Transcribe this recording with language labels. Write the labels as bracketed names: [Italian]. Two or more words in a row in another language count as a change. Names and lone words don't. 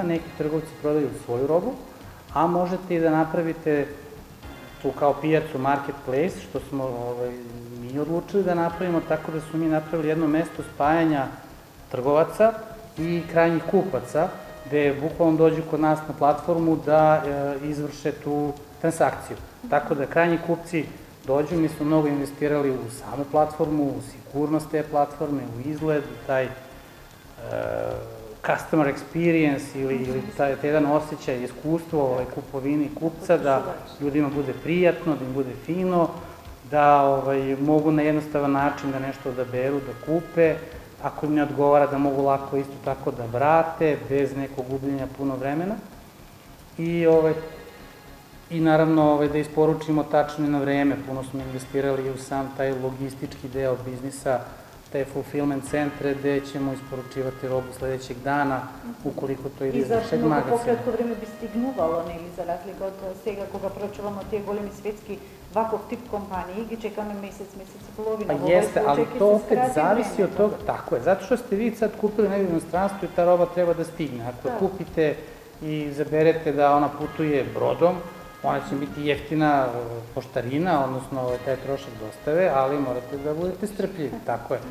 [Serbian] Neki trgovci prodaju svoju robu, a možete i da napravite tu kao pijacu marketplace, što smo mi odlučili da napravimo, tako da smo mi napravili jedno mesto spajanja trgovaca i krajnjih kupaca, gde bukvalno dođu kod nas na platformu da izvrše tu transakciju. Tako da krajnji kupci dođu, mi smo mnogo investirali u samu platformu, u sigurnost te platforme, u izgled, u taj [English] customer experience [Serbian] ili taj jedan osjećaj, iskustvo kupovini kupca, da ljudima bude prijatno, da im bude fino, da mogu na jednostavan način da nešto odaberu, da kupe, ako im ne odgovara da mogu lako isto tako da vrate, bez nekog gubljenja puno vremena. I naravno da isporučimo tačno i na vreme, puno smo investirali u sam taj logistički deo biznisa, te fulfillment centre gde ćemo isporučivati robu sledećeg dana, ukoliko to ide iz našeg magazina. [Macedonian] И за многу пократко време би стигнувало, нели, за разлика од сега кога проучуваме тие големи светски ваков тип компании, ги чекаме месец и половина. [Serbian] Pa jeste, ali to opet zavisi od toga, tako je, zato što ste vi sad kupili negdje u inostranstvu i ta roba treba da stigne. Ako kupite i zaberete da ona putuje brodom, ona će biti jeftina poštarina, odnosno taj trošak dostave, ali morate da budete strpljivi, tako je.